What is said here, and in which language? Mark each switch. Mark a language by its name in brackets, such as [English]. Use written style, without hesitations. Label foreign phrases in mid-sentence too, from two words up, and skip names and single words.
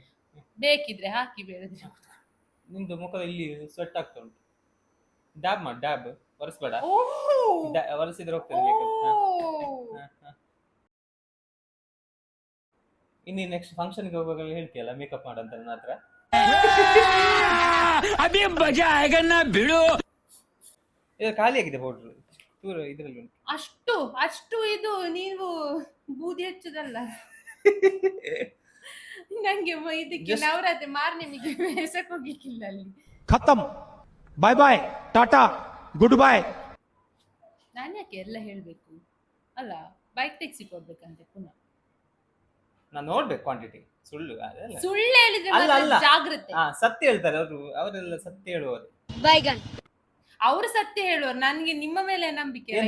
[Kannada] ಬೇಕಿದ್ರೆ ಹಾಕಿ, ಬೇಡದಿದ್ರೆ ನಿಂದು ಮುಖದ ಇಲ್ಲಿ ಸ್ವೆಟ್ ಆಗ್ತಾ ಉಂಟು. ಡ್ಯಾಬ್ ಮಾಡಿ, ಡ್ಯಾಬ್ ಒರೆಸ್ಬೇಡ. ಒರೆಸಿದ್ರೆ ಹೋಗ್ತದೆ ಮೇಕಪ್. ಇನ್ನು [English] next functionಗೆ [Kannada] ಹೋಗುವಾಗ ಹೇಳ್ತೀಯಲ್ಲ ಮೇಕಪ್ ಮಾಡಂತ ನನ್ನ ಹತ್ರ. [Hindi] अभी मजा आएगा ना भिड़ो. [Kannada] ಇದು ಖಾಲಿ ಆಗಿದೆ ಪೌಡರ್, ದೂರ ಇದ್ರಲ್ಲಿ ಉಂಟು. ಅಷ್ಟು ಇದು ನೀವು ಬೂದಿ ಹಚ್ಚದಲ್ಲ. ನಂಗೆ ಇದಕ್ಕೆ ನವರಾತ್ರಿ ಮಾರ್ನಿಮಿಗೆ ವೇಷಕ್ಕೆ ಹೋಗ್ಲಿಕ್ಕಿಲ್ಲ ಅಲ್ಲಿ. [English] खत्म. bye bye tata good bye. [Kannada] ನಾನು ಯಾಕೆ ಎಲ್ಲ ಹೇಳ್ಬೇಕು ಅಲ್ಲ? [English] bike taxi [Kannada] ಕೊಡ್ಬೇಕಂತೆ ಪುನಃ. ನಾನು ನೋಡ್ಬೇಕು ಕ್ವಾಂಟಿಟಿ. ಸುಳ್ಳು ಅದಲ್ಲ. ಸುಳ್ಳು ಹೇಳಿದ್ರೆ ಅಲ್ಲ, ಮಾತ್ರ ಅಲ್ಲ. ಜಾಗ್ರತೆ. ಸತ್ಯ ಹೇಳ್ತಾರೆ ಅವರು, ಅವರೆಲ್ಲ ಸತ್ಯ ಹೇಳುವವರು. ಬೈಗನ್ ಅವ್ರು ಸತ್ಯ ಹೇಳುವರು. ನನ್ಗೆ ನಿಮ್ಮ ಮೇಲೆ ನಂಬಿಕೆ ಇಲ್ಲ.